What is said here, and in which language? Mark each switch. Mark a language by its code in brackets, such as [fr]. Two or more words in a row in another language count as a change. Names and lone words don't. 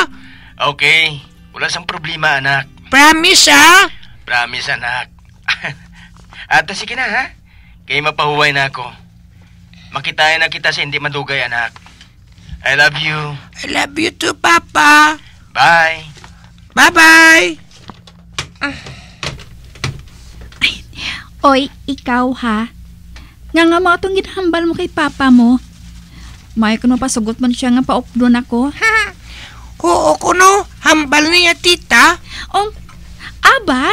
[hil] Okay, wala sang problema anak. Promise ha? Promise anak. Ato sige na ha? Kaya mapahuway na ako. Makitayan na kita sa hindi madugay anak. [en] I love you. I love you too, Papa. Bye. Bye-bye. [hil] Oy, ikaw ha? Nga mo itong ginahambal mo kay Papa mo. May kuno pasugot man siya nga paupdon ako. Oo kuno, hambal niya tita. Aba?